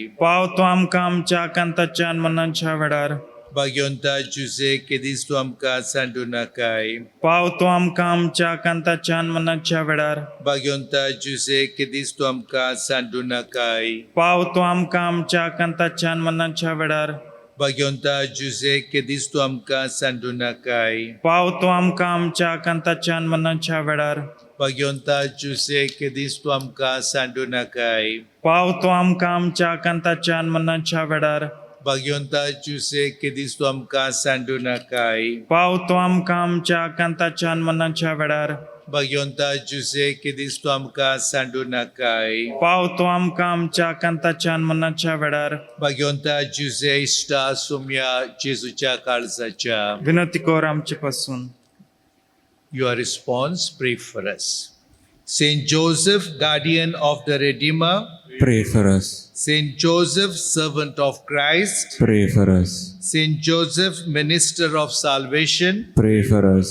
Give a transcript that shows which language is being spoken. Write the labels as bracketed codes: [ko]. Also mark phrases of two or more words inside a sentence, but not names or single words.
[kok] पाव तूं आमकां आमच्या कांताच्यान मनाच्या वेळार. भाग्यवंता जुसे केदीस तूं आमकां सांडू नाकाय. पाव तूं आमकां आमच्या कांताच्यान मनाच्या वेळार. भाग्यवंता जुसे केदीस तूं आमकां सांडू नाकाय. पाव तूं आमकां आमच्या कांताच्यान मनाच्या वेळार. Bagyonta Jose kedis tu amka sandunakai. पावतो आमकां आमच्या कांताच्यान मनाच्या वेळार Bagyonta Jose kedis tu amka sandunakai. पावतो आमकां आमच्या कांताच्यान मनाच्या वेळार Bagyonta Jose kedis tu amka sandunakai. पावतो आमकां आमच्या कांताच्यान मनाच्या वेळार Bagyonta Jose kedis tu amka sandunakai. पावतो आमकां आमच्या कांताच्यान मनाच्या वेळार Bagyonta Jose ista sumya Jesucha kalzacha. विनंती कर आमचे पासून. [en] Your response, pray for us. Saint Joseph, guardian of the Redeemer, Pray for us. Saint Joseph, servant of Christ, Pray for us. Saint Joseph, minister of salvation, Pray for us.